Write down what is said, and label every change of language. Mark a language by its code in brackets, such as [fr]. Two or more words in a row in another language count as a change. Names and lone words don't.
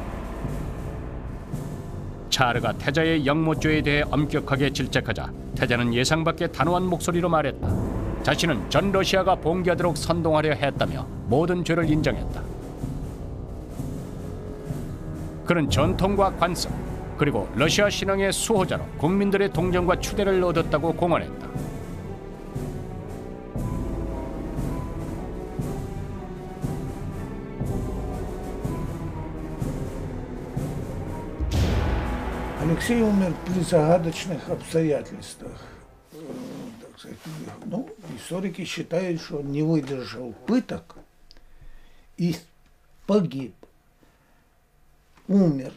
[ko] 차르가 태자의 영모죄에 대해 엄격하게 질책하자 태자는 예상 밖의 단호한 목소리로 말했다. 자신은 전 러시아가 봉기하도록 선동하려 했다며 모든 죄를 인정했다. 그는 전통과 관습 그리고 러시아 신앙의 수호자로 국민들의 동정과 추대를 얻었다고 공언했다. [ru] Алексей умер при загадочных обстоятельствах. Так сказать, ну, историки считают, что он не выдержал пыток и погиб, умер.